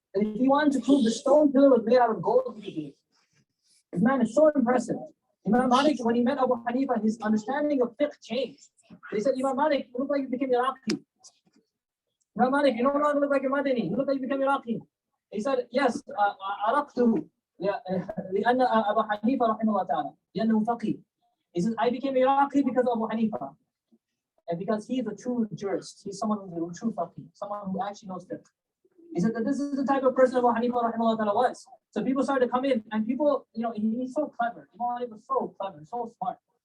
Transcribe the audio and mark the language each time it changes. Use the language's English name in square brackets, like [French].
[English] And if he wanted to prove the stone pillar was made out of gold, he could do it. This man is so impressive. Imam Malik, when he met Abu Hanifa, his understanding of fiqh changed. He said, Imam Malik, you look like you became Iraqi. Imam Malik, you no longer look like a Madani. You look like you became Iraqi. He said, yes, Araqtuhu. [Arabic] لأن أبا حنيفة رحمه الله تعالى لأنه فقيه. [English] He says, I became Iraqi because of Abu Hanifa. And because he is a true jurist. He's someone who's a true faqih, someone who actually knows fiqh. He said that this is the type of person Abu Hanifa rahimahullah ta'ala was. So people started to come in and people, he's so clever. Imam Hanifa was so clever, so smart.